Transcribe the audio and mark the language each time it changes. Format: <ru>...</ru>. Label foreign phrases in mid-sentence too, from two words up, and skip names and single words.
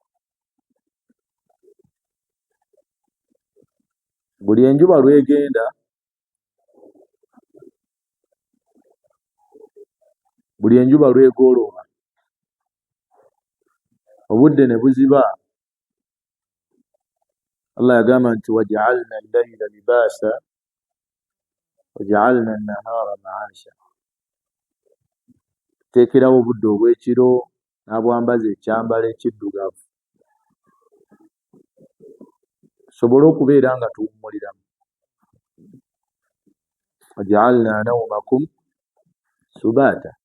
<lg>Buli enjuba lw'egenda, buli enjuba lw'egolooba, obudde ne buziba, Allah yagamba nti</lg> <ar>وجعلنا الليل لباسا وجعلنا النهار معاشا.</ar> <lg>Tuteekerawo obudde obw'ekiro n'abwambaza ekyambalo ekiddugavu tusobole okubeera nga tuwummuliramu.</lg> <ar>وجعلنا نومكم سباتا.</ar>